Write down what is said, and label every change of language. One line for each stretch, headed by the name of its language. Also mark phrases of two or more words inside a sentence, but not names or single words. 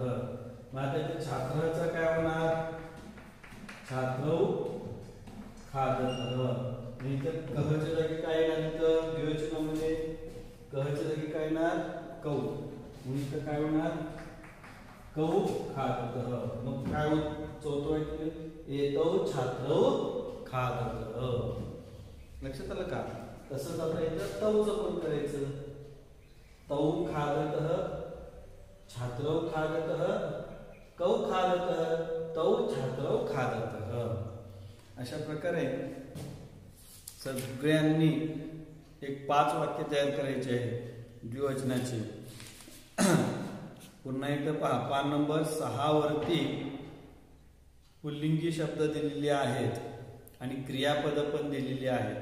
Marathi: मग आता इथे छात्राचा काय होणार
Sanskrit: छात्रौ खादतः.
Marathi: इथं कहच्या जागी काय येणार. इथं द्विवचनामध्ये कहच्या जागी काय येणार कौ. इथं काय होणार
Sanskrit: कौ खादतः.
Marathi: मग काय होत चौथं वाक्य
Sanskrit: एतौ छात्रौ खादतः.
Marathi: लक्षात आलं का. तसंच आता इथं तौचं पण करायचं.
Sanskrit: तौ खादतः, छात्रौ खादतः, कौ खादतः, तौ छात्रौ खादतः.
Marathi: अशा प्रकारे सगळ्यांनी एक 5 वाक्य तयार करायचे आहे द्विवचनाचे. पुन्हा एकदा पहा, पान नंबर 6 वरती पुल्लिंगी शब्द दिलेले आहेत आणि क्रियापद पण दिलेली आहेत.